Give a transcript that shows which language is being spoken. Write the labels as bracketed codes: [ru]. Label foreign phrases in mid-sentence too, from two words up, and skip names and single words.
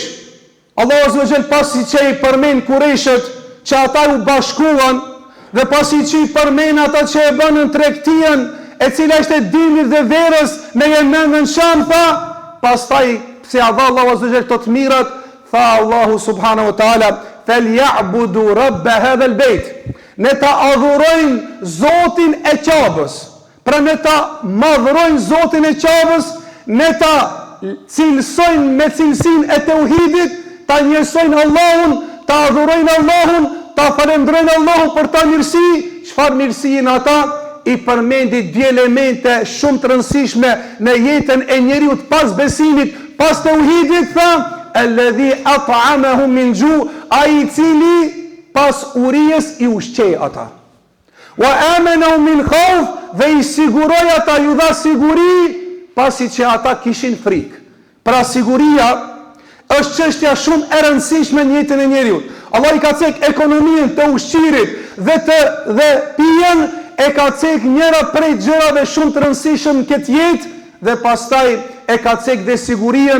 [sq] Allahu [ar] عز وجل [sq] pasi që i përmend Qurayshët që ata u bashkuan dhe pasi që i përmend ata që e bënën tregtinë e cila ishte dimrit dhe verës me Yemen dhe në Sham, tha, pastaj pse dha Allahu [ar] عز وجل [sq] të mirat, tha Allahu [ar] سبحانه وتعالى: "فليعبدوا رب هذا البيت." [sq] Ne ta adhurojnë Zotin e Ka'bës. Pra ne ta madhrojnë Zotin e Ka'bës, ne ta cilësojnë me cilësinë e tauhidit, ta njësojnë Allahun, ta adhurojnë Allahun, ta falendrojnë Allahun për ta mirësi. Çfarë mirësinë ata? I përmendi dy elemente shumë të rëndësishme në jetën e njeriut pas besimit, pas tauhidit, tha: [ar] "الذي أطعمهم من جوع'", [sq] ai i cili pas urijes i ushqej ata. [ar] "وآمنهم من خوف", [sq] dhe i siguroi ata, ju dha siguri pasi që ata kishin frikë. Pra siguria është çështja shumë e rëndësishme në jetën e njeriut. Allah i ka cek ekonominë të ushqirit dhe pijen, e ka cek njëra prej gjërave shumë të rëndësishëm në këtë jetë, dhe pastaj e ka cek dhe sigurien.